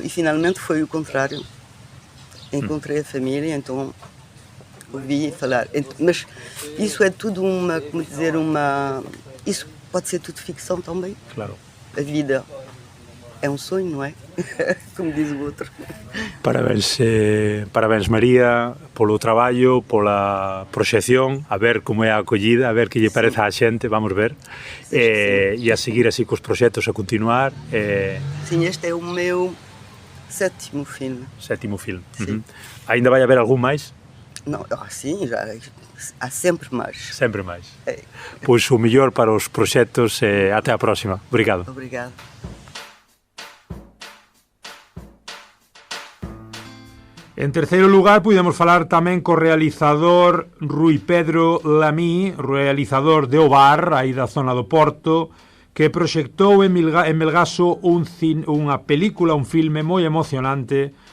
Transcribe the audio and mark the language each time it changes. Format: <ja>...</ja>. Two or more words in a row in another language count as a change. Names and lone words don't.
<pt>E finalmente foi o contrário. Encontrei a família, então ouvi falar. Mas isso é tudo isso pode ser tudo ficção também. Claro. A vida é um sonho, não é? Como diz o outro.</pt> <gl>Parabéns María polo traballo, pola proxección, a ver como é a acollida, a ver que lle parece á xente, vamos ver, e a seguir así cos proxectos, a continuar.</gl> <pt>Sim, este é o meu sétimo filme.</pt> <gl>Sétimo filme. Ainda vai haber algún máis?</gl> <pt>Não, sim, já há sempre mais.</pt> <gl>Sempre máis. Pois o mellor para os proxectos e até a próxima. Obrigado.</gl> <pt>Obrigado.</pt> <gl>En terceiro lugar, pudemos falar tamén co realizador Rui Pedro Lamí, realizador de Ovar, aí da zona do Porto, que proxectou en Melgaso unha película, un filme moi emocionante,</gl>